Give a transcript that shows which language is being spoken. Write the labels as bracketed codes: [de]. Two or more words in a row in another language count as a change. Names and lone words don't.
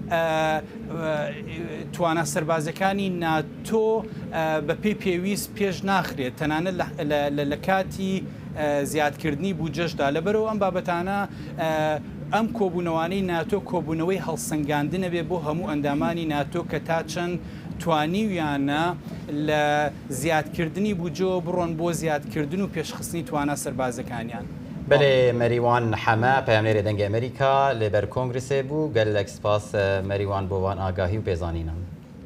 [ckb] توانە سەربازەکانی ناتۆ بە پێی پێویست پێش ناخرێت تەنانەت لە کاتی زیادکردنی بوجەشدا لەبەرەوە ئەم بابەتانە ئەم کۆبوونەوانەی ناتۆ کۆبوونەوەی هەڵسەنگاندنە بێ بۆ هەموو ئەندامانی ناتۆ کە تا چەند توانیویانە لە زیادکردنی بوجۆ بڕۆن بۆ زیادکردن و پێشخستنی توانە سەربازەکانیان. [ku] بله مریوان حما پیامنر دنگ امریکا لبر کنگرس بو گلک سپاس مریوان بوان آگاهی و پیزانینم